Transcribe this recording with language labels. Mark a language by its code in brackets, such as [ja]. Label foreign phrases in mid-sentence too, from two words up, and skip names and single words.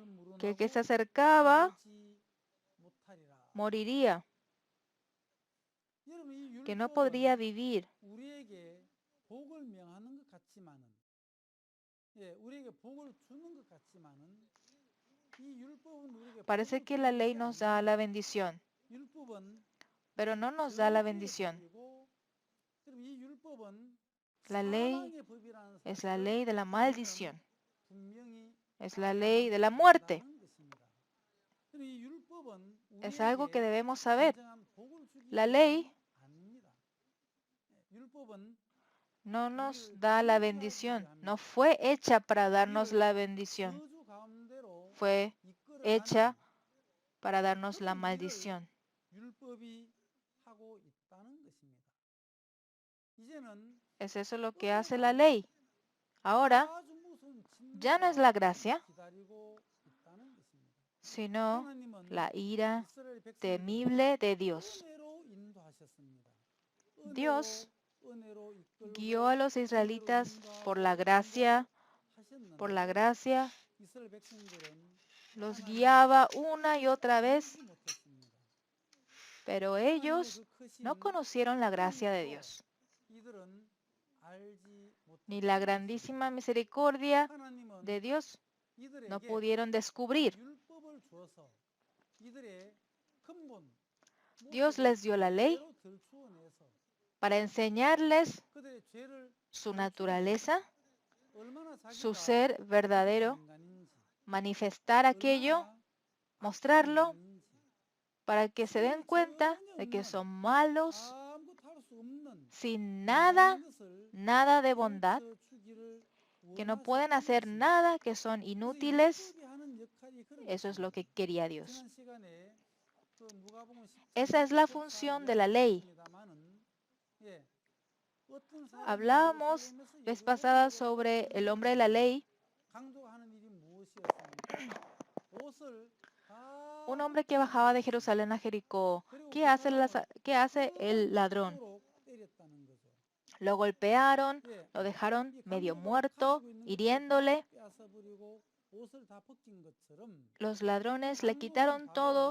[es] Que el que [ko] 물어나고 [es] se acercaba [ko] 살지 못하리라. [es] moriría, [ko] 여러분 이 [es] que no podría [ko] 율법은 [es] vivir. [ko] 우리에게 복을 명하는 것 같지만은, 예, 우리에게 복을 주는 것 같지만은 이 율법은 우리에게 [es] Parece [ko] 복을 [es] que [ko] 주는 [es] la [ko] 것이 [es] ley nos da la [ko] 아닙니다. [es] bendición, [ko] 율법은 [es] pero no nos da la bendición. [ko] 법이고, 그럼 이 율법은 [es] La ley [ko] 사망의 법이라는 [es] es la [ko] 사실을 [es] ley de la [ko] 우리는 [es] maldición, [ko] 분명히 [es] es la [ko] 알아야 [es] ley de la muerte. [ko] 한다는 것입니다. 그럼 이 율법은 [es] Es algo que [ko] 우리에게 [es] debemos saber. [ko] 진정한 복을 주기 [es] La [ko] 위함이 [es] ley [ko] 아닙니다. 율법은 [es] no nos [ko] 우리를 [es] da la [ko] 저주하기 [es] bendición, [ko] 위함이고, [es] no fue hecha para darnos [ko] 우리를 [es] la bendición, [ko] 저주 가운데로 [es] fue [ko] 이끌어가는 [es] hecha para darnos la [ko] 그런 일을 [es] maldición. [ko] 율법이 하고 있다는 것입니다. 이제는 [es] Es eso lo que hace la ley. Ahora [ko] 아주 무서운 [es] ya no es la [ko] 진노가 [es] gracia, [ko] 기다리고 있다는 것입니다. [es] sino [ko] 하나님은 [es] la ira [ko] 이스라엘 백성들을 [es] temible de Dios. [ko] 은혜로 인도하셨습니다. [es] Dios [ko] 은혜로 [es] guió a [ko] 이끌고 [es] los israelitas por la [ko] 인도하고 [es] gracia, [ko] 하셨는데 이스라엘 백성들은 [es] los [ko] 하나님을 [es] guiaba una y otra vez, [ko] 알지 못했습니다. [es] pero [ko] 하나님의 [es] ellos [ko] 그 크신 [es] no conocieron la gracia de [ko] 은혜도 [es] Dios, [ko] 이들은 알지 [es] ni la [ko] 못했다는 [es] grandísima misericordia [ko] 것입니다. 하나님은 [es] de Dios no [ko] 이들에게 [es] pudieron descubrir. [ko] 율법을 주어서 이들의 근본 [es] Dios [ko] 모습을 [es] les dio la ley [ko] 그대로 들추어내서 [es] para enseñarles [ko] 그들의 죄를 [es] su naturaleza, [ko] 얼마나 [es] su [ko] 자기가 [es] ser verdadero, [ko] 인간인지, [es] manifestar aquello, [ko] 얼마나 [es] mostrarlo, [ko] 인간인지, [es] para que se den cuenta de que son malos, [ko] 아무것도 할 수 없는 [es] sin [ko] 인간인 것을 [es] nada de bondad, [ko] 가르쳐주기를 [es] que no [ko] 원하셨다는 [es] pueden hacer [ko] 것입니다. [es] nada, que son [ko] 그래서 [es] inútiles. [ko] 율법이 하는 역할이 그런 [es] Eso es lo que [ko] 것입니다. [es] quería Dios. [ko] 지난 시간에 그 누가복음 10장 [es] Esa es la [ko] 14 [es] función de la ley. [ko] 이야기했습니다마는, 예, 어떤 사람이 [es] Hablábamos [ko] 예루살렘에서 [es] vez pasada [ko] 예루살렘으로 [es] sobre [ko] 가는 [es] el hombre de la ley, [ko] 강도가 하는 일이 무엇이었습니까? 옷을 다 [es] un hombre que [ko] 벗기는 [es] bajaba de [ko] 것이었습니다. [es] Jerusalén a Jericó. [ko] 그리고 [es] ¿Qué [ko] 그 [es] hace, [ko] 사람을 [es] qué hace el ladrón? [ko] 죽도록 때렸다는 거죠. [es] Lo golpearon, [ko] 예, [es] lo dejaron [ko] 이 [es] medio [ko] 강도가 [es] muerto, [ko] 가지고 있는 것들을 [es] hiriéndole. [ko] 다 빼앗아버리고 옷을 다 벗긴 것처럼 [es] Los [ko] 이 [es] ladrones le [ko] 강도는 [es] quitaron todo,